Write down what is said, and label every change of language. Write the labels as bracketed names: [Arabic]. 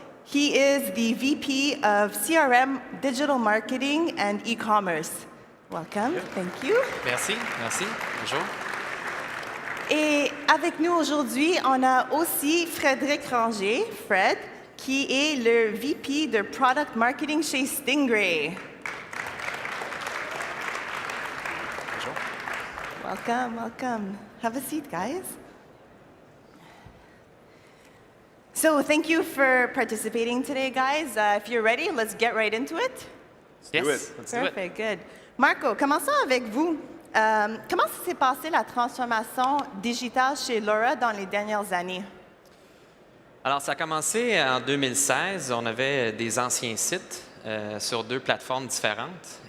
[English] He is the VP of CRM, Digital Marketing and E-commerce. Welcome. Thank you. [French] Merci. Bonjour. Et avec nous aujourd'hui, on a aussi Frédéric Ranger, Fred, qui est le VP de Product Marketing chez Stingray. [English] Welcome. Have a seat, guys. So thank you for participating today, guys. If you're ready, let's get right into it. Yes, let's do it. Perfect, good. [French] Marco, commençons avec vous. Comment s'est passée la transformation digitale chez Laura dans les dernières années? Alors, ça a commencé en 2016. On avait des anciens sites sur deux plateformes différentes.